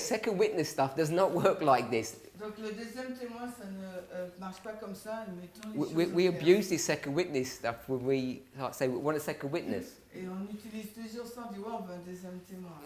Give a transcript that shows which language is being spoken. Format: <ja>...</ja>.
<en>Second witness stuff does not work like this.</en> <fr>Donc le deuxième témoin, ça ne marche pas comme ça. Mettons les</fr> <en>We</en> <fr>choses au clair.</fr> <en>abuse this second witness stuff when we say we want a second witness.</en> <fr>Et on utilise toujours ça, on dit ouais, on veut un deuxième témoin.</fr>